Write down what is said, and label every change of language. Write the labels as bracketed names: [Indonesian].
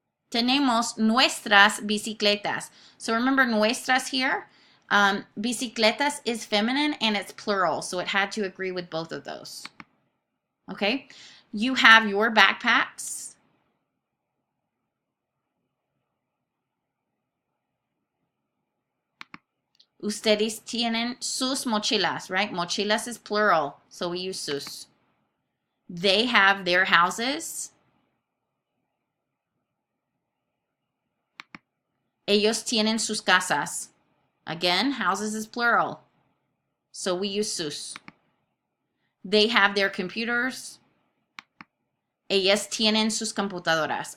[Spanish] Tenemos nuestras bicicletas. [English] So remember nuestras here. Bicicletas is feminine and it's plural. So it had to agree with both of those. Okay. You have your backpacks. [Spanish] Ustedes tienen sus mochilas, right? [English] Mochilas is plural, so we use sus. They have their houses. [Spanish] Ellos tienen sus casas. [English] Again, houses is plural, so we use sus. They have their computers. [Spanish] Ellas tienen sus computadoras.